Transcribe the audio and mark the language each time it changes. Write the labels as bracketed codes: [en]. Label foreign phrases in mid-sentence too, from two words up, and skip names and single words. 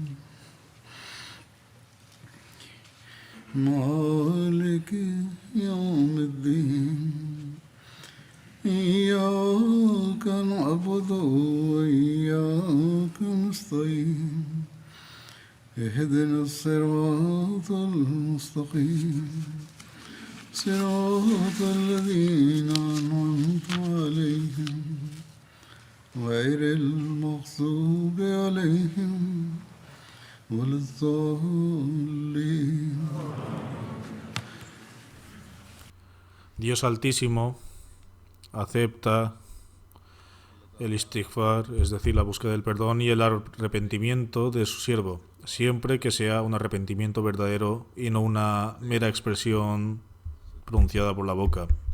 [ar] مالك يوم الدين إياك نعبد وإياك نستعين اهدنا الصراط المستقيم صراط الذين أنعمت عليهم غير المغضوب عليهم ولا الضالين. [es] Dios Altísimo acepta el istighfar, es decir, la búsqueda del perdón y el arrepentimiento de su siervo, siempre que sea un arrepentimiento verdadero y no una mera expresión pronunciada por la boca.